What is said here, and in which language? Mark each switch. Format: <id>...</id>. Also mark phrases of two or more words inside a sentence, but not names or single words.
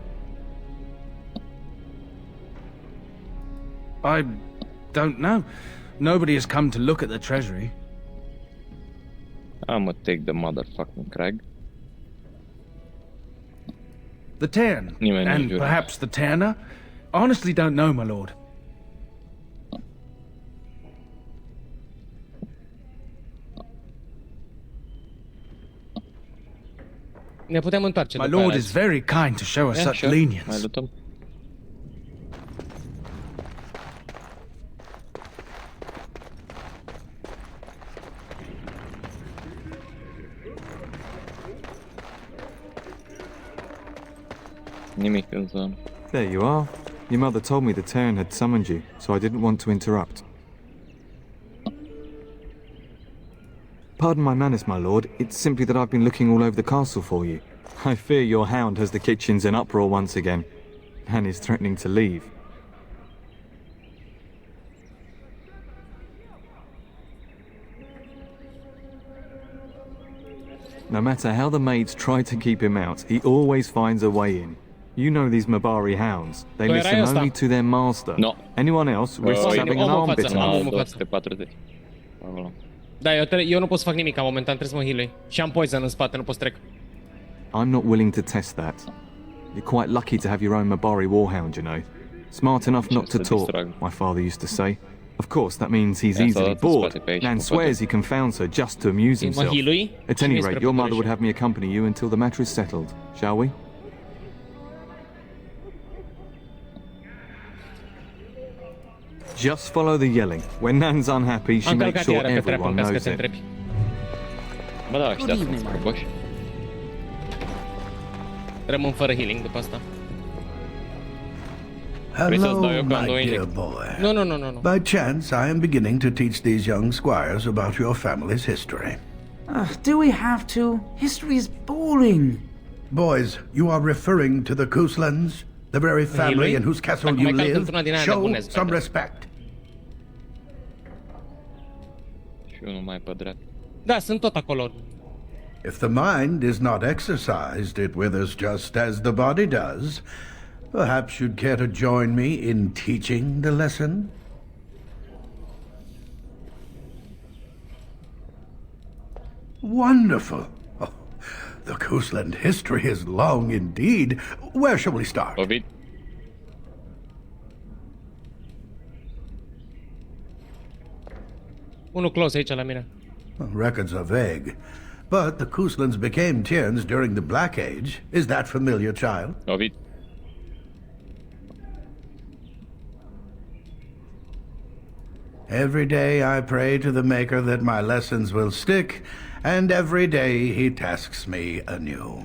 <en>I don't know. Nobody has come to look at the treasury. I'ma take the motherfucking Craig. The Terran,</en> <ro>Nimeni</ro> <en>and</en> <ro>jură.</ro> <en>perhaps the Terna? Honestly don't know, my lord.</en> <ro>Ne putem întoarce.</ro> <en>My</en> <ro>după</ro> <en>lord</en> <ro>aia.</ro> <en>is very kind to show us Yeah, such sure. lenience.</en> <ro>Mai luptăm. Nimic în zonă.</ro> <en>There you are. Your mother told me the Terran had summoned you, so I didn't want to interrupt. Pardon my manners, my lord. It's simply that I've been looking all over the castle for you. I fear your hound has the kitchens in uproar once again, and is threatening to leave. No matter how the maids try to keep him out, he always finds a way in. You know these Mabari hounds. They</en> <ro>Păi</ro> <en>listen</en> <ro>era ăsta.</ro> <en>only to their master. No. Anyone else risks</en> <ro>Oi,</ro> <en>having an</en> <ro>omul</ro> <en>arm</en> <ro>față,</ro> <en>bitten</en> <ro>omul</ro> <en>off.</en> <ro>în față. 240. Acolo. Da, eu nu pot să fac nimic momentan, trebuie să mă heal-ui. Și am poison în spate, nu pot să trec.</ro> <en>I'm not willing to test that. You're quite lucky to have your own Mabari warhound, you know. Smart enough not to talk, my father used to say. Of course, that means he's</en> <ro>Ia să</ro> <en>easily</en> <ro>dați în</ro> <en>bored,</en> <ro>spate pe aici,</ro> <en>and</en> <ro>cu</ro> <en>swears he confounds her just to amuse</en> <ro>Mă</ro> <en>himself.</en> <ro>heal-ui</ro> <en>At</en> <ro>și</ro> <en>any</en> <ro>vezi</ro> <en>rate,</en> <ro>spre</ro> <en>your mother</en> <ro>pădure</ro> <en>would</en> <ro>și-</ro> <en>have me accompany you until the matter is settled, shall we? Just follow the yelling. When Nan's unhappy, she</en> <ro>Am</ro> <en>makes</en> <ro>călcat</ro> <en>sure</en> <ro>iară pe treapă,</ro> <en>everyone</en> <ro>în caz că</ro> <en>knows</en> <ro>te</ro> <en>it.</en> <ro>întrebi. Bă, da, ăștia sunt scoși. Rămân fără healing după asta. Vrei să-ți dau eu</ro> <en>Hello,</en> <ro>că am</ro> <en>my</en> <ro>două</ro> <en>dear</en> <ro>injecții?</ro> <en>boy. No. By chance, I am beginning to teach these young squires about your family's history. Do we have to? History is boring. Boys, you are referring to the Kuslands, the very family in whose castle</en> <ro>Dacă</ro> <en>you</en> <ro>mai calc</ro> <en>live.</en> <ro>într-una din aia</ro> <en>Show</en> <ro>nebunesc,</ro> <en>some</en> <ro>frate.</ro> <en>respect.</en> <ro>Și unul mai pe dreapta. Da, sunt tot acolo.</ro> <en>If the mind is not exercised, it withers just as the body does. Perhaps you'd care to join me in teaching the lesson? Wonderful. Oh, the Kusland history is long indeed. Where shall we start? Ovid?</en> <ro>Unul close aici la mine.</ro> <en>Records are vague. But the Kuslands became Tierns during the Black Age. Is that familiar, child? Ovid? Every day I pray to the Maker that my lessons will stick, and every day he tasks me anew.</en>